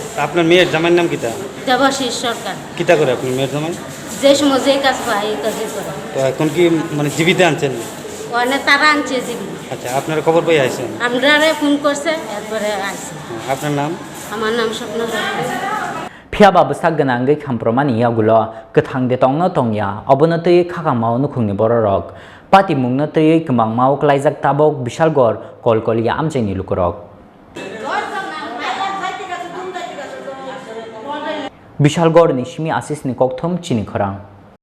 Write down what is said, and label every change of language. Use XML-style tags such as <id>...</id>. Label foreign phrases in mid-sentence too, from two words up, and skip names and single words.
<bn>আপনার মেয়ের জামাইয়ের নাম কিতা দেবাশিস সরকার কিতা করে আপনার মেয়ের জামাই যে সময় যে কাজ পায় এই কাজই করে তো এখন কি মানে জীবিতে আনছেন ওখানে তারা আনছে জিবি আচ্ছা আপনার খবর পেয়ে আইছেন আমরা ফোন করছে এরপরে আইছে আপনার নাম আমার নাম স্বপ্ন</bn> <trp>Phiaba besak ganangai khampromani yagulo kathang de tongna tongya obono tei khakamao nukhungni bororok pati mungna tei kmangmao klaijak tabok Bishalgor kolkoliya amchaini lukorok Bishalgor ni simi asis ni kokthom chini khorang</trp>